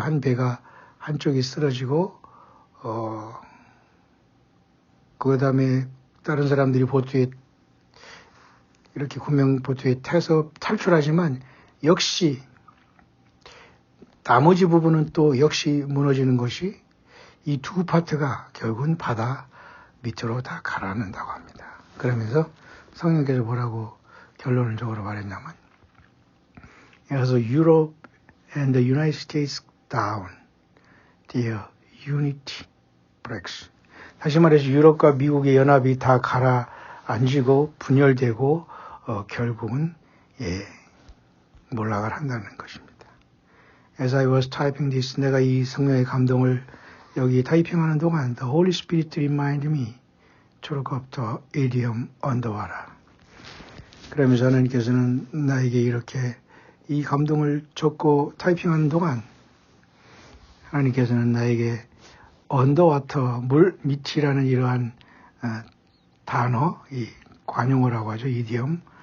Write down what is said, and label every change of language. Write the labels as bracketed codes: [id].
[ko] 한 배가 한쪽이 쓰러지고 그 다음에 다른 사람들이 보트에 이렇게 구명보트에 타서 탈출하지만 역시 나머지 부분은 또 역시 무너지는 것이 이 두 파트가 결국은 바다 밑으로 다 가라앉는다고 합니다. 그러면서 성령께서 뭐라고 결론적으로 말했냐면 그래서 [en] Europe and the United States down, their unity breaks. [ko] 다시 말해서 유럽과 미국의 연합이 다 가라앉고 분열되고 결국은 몰락을 한다는 것입니다. [en] As I was typing this, [ko] 내가 이 성령의 감동을 여기 타이핑하는 동안 [en] The Holy Spirit reminded me to look up the idiom underwater. [ko] 그러면서 하나님께서는 나에게 이렇게 이 감동을 적고 타이핑하는 동안 하나님께서는 나에게 언더와터, 물 밑이라는 이러한 단어, 이 관용어라고 하죠. 이디엄.